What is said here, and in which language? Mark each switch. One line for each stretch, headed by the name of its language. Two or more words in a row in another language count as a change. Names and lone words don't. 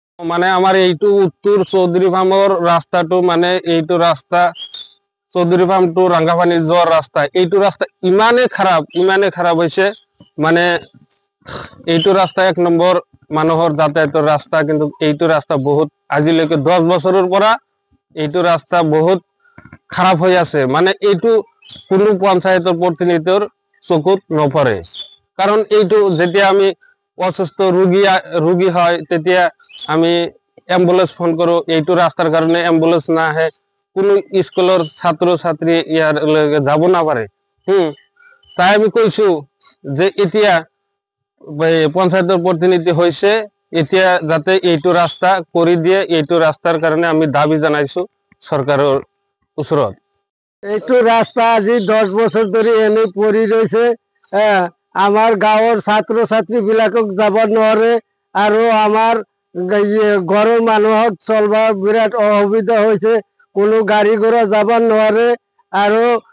Bangla: মানে আমার এইটু উত্তর চৌধুরী ফার্মর রাস্তাটো মানে এইটু রাস্তা চৌধুরী ফার্ম টু রাঙ্গাপানি যাওয়ার রাস্তা এইটু রাস্তা ইমানে খারাপ হয়েছে মানে এইটু রাস্তা 1 নম্বর মানুহর যাতায়াতের রাস্তা কিন্তু এইটু রাস্তা বহুত আজিলৈকে 10 বছরের পরা এইটু রাস্তা বহুত খারাপ হয়ে আছে মানে এইটু কোনো পঞ্চায়েতের প্রতিনিধির
Assamese: চকুত নপরে
Bangla: কারণ এইটু যেতিয়া আমি অসুস্থ রোগী হয় তেতিয়া আমি অ্যাম্বুলেন্স ফোন করো এইটু রাস্তার কারণে অ্যাম্বুলেন্স না আহে কোনো স্কুলের ছাত্র ছাত্রী ইয়ার যাব না পারে তাই আমি কইছো যে এতিয়া পঞ্চায়েতের প্রতিনিধি হয়েছে এতিয়া যাতে এইটু রাস্তা করে দিয়ে এইটু রাস্তার কারণে আমি দাবি জানাইছো সরকারের ওচৰত
Assamese: এইটো ৰাস্তা আজি 10 বছৰ ধৰি এনে পৰি ৰৈছে আমাৰ গাঁৱৰ ছাত্ৰ ছাত্ৰীবিলাকক যাব নোৱাৰে আৰু আমাৰ ঘৰৰ মানুহক চলব বিৰাট অসুবিধা হৈছে কোনো গাড়ী ঘোড়া যাব নোৱাৰে আৰু